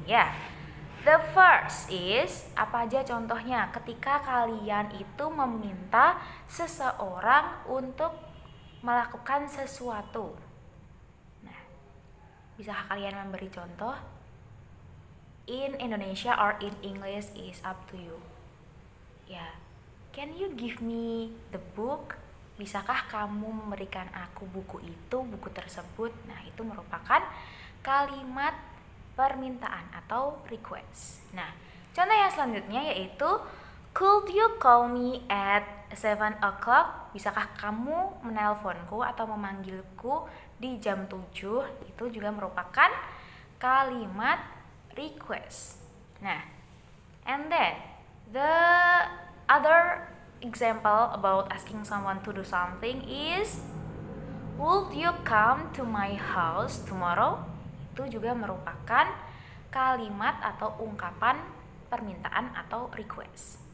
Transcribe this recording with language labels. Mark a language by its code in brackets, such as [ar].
[id] Ya. [en] The first is, [id] apa aja contohnya ketika kalian itu meminta seseorang untuk melakukan sesuatu. Nah, bisakah kalian memberi contoh? [en] In Indonesia or in English is up to you. Ya, can you give me the book? [id] Bisakah kamu memberikan aku buku itu, buku tersebut? Nah, itu merupakan kalimat permintaan atau request. Nah, contoh yang selanjutnya yaitu [en] Could you call me at 7 o'clock? [id] Bisakah kamu menelponku atau memanggilku di jam 7? Itu juga merupakan kalimat request. [en] Nah, and then the other example about asking someone to do something is, would you come to my house tomorrow? [id] Itu juga merupakan kalimat atau ungkapan permintaan atau request.